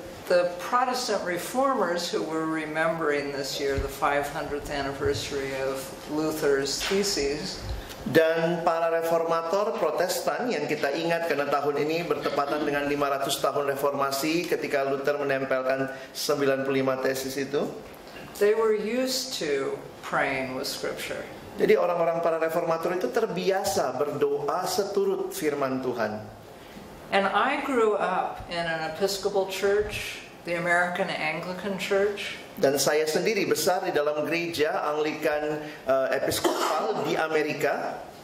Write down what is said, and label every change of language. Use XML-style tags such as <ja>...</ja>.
<en>The Protestant reformers who were remembering this year the 500th anniversary of Luther's theses,</en> <id>dan para reformator Protestan yang kita ingat karena tahun ini bertepatan dengan 500 tahun reformasi ketika Luther menempelkan 95 tesis itu.</id> <en>they were used to praying with scripture.</en> <id>Jadi orang-orang para reformator itu terbiasa berdoa seturut firman Tuhan.</id> <en>And I grew up in an Episcopal church, the American Anglican Church.</en> <id>Dan saya sendiri besar di dalam gereja Anglikan Episkopal di Amerika.</id>